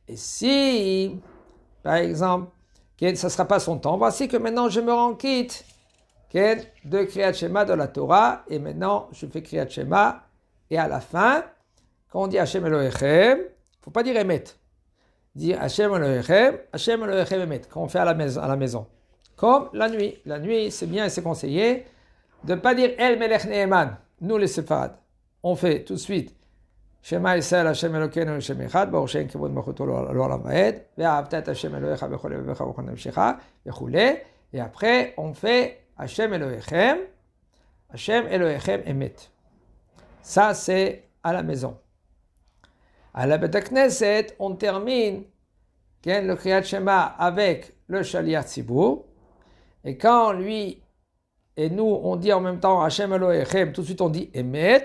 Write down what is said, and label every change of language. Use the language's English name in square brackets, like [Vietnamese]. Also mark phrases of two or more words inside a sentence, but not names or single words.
[French] Et si, par exemple, ça ne sera pas son temps, voici que maintenant je me rends quitte de Kriyat Shema de la Torah, et maintenant je fais Kriyat Shema, et à la fin, quand on dit [Hebrew] השם אלהיכם, [French] il ne faut pas dire Emet. [Hebrew] Dire השם אלהיכם אמת, [French] quand on fait à la maison. Comme la nuit. La nuit, c'est bien et c'est conseillé de ne pas dire [Hebrew] אל מלך נאמן, [French] nous les Séfarades. [Hebrew] On fait tout de suite שמע ישראל השם אלקינו השם אחד ברוך שם כבוד מלכותו לעולם ועד ואהבת את השם אלהיך בכל לבבך בכל נפשך וכולי. [French] Et après, on fait [Hebrew] השם אלהיכם אמת. [French] Ça, c'est à la maison. À la [Hebrew] בית הכנסת, [French] on termine le Kriyat Shema avec le [Hebrew] שליח ציבור. [French] Et quand lui et nous, on dit en même temps [Hebrew] השם אלהיכם, [French] tout de suite on dit Emet.